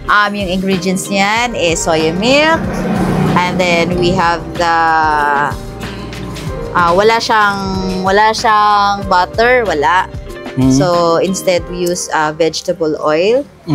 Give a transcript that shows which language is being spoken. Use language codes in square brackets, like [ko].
[en] Yung ingredients niyan is soya milk. And then we have the... [tl] wala siyang butter, wala. [en] So, instead, we use vegetable oil.